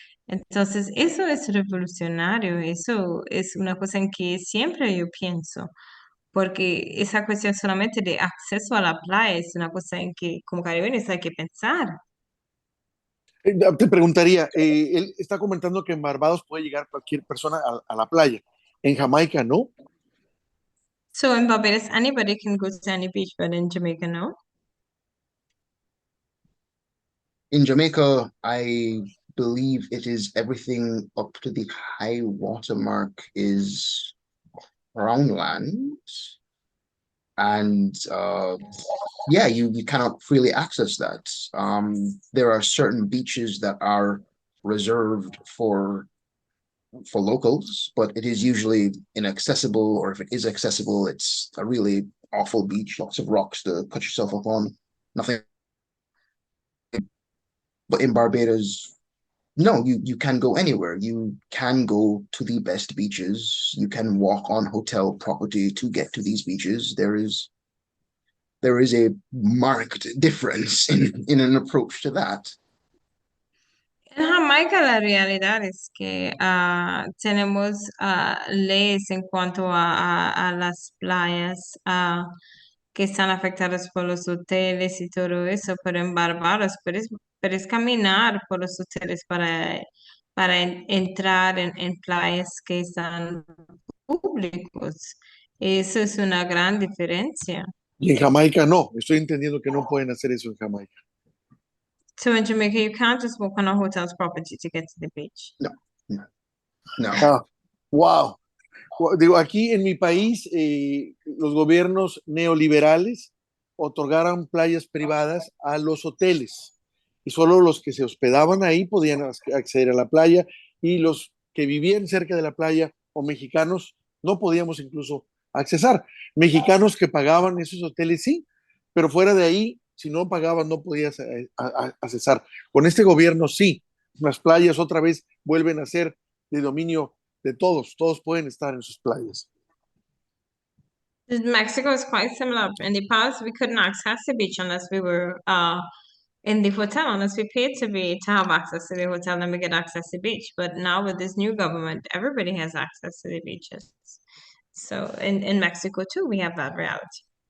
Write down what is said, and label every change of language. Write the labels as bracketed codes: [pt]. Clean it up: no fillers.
[es] Entonces, eso es revolucionario, eso es una cosa en que siempre yo pienso, porque esa cuestión solamente de acceso a la playa es una cosa en que como caribeños hay que pensar. Te preguntaría, él está comentando que en Barbados puede llegar cualquier persona a la playa. En Jamaica, ¿no? [en] So in Barbados, anybody can go to any beach, but in Jamaica, no. In Jamaica, I believe it is everything up to the high water mark is crown land. And yeah, you cannot freely access that. There are certain beaches that are reserved for locals, but it is usually inaccessible, or if it is accessible, it's a really awful beach, lots of rocks to cut yourself up on. Nothing. But in Barbados, no, you can go anywhere. You can go to the best beaches. You can walk on hotel property to get to these beaches. There is a marked difference in an approach to that. [es] En Jamaica la realidad es que tenemos leyes en cuanto a las playas que están afectadas por los hoteles y todo eso, pero en Barbados puedes caminar por los hoteles para entrar en playas que están públicos. Eso es una gran diferencia. Y en Jamaica no. Estoy entendiendo que no pueden hacer eso en Jamaica. [en] So in Jamaica, you can't just walk on a hotel's property to get to the beach. No, no, no. Ah, wow. [es] Digo, aquí en mi país, los gobiernos neoliberales otorgaron playas privadas a los hoteles y solo los que se hospedaban ahí podían acceder a la playa y los que vivían cerca de la playa o mexicanos no podíamos incluso accesar. Mexicanos que pagaban esos hoteles sí, pero fuera de ahí, si no pagaban no podías accesar. Con este gobierno sí, las playas otra vez vuelven a ser de dominio de todos, todos pueden estar en sus playas. [en] Mexico is quite similar. In the past, we couldn't access the beach unless we were in the hotel, unless we paid to have access to the hotel, then we get access to the beach. But now with this new government, everybody has access to the beaches. So in Mexico too, we have that reality.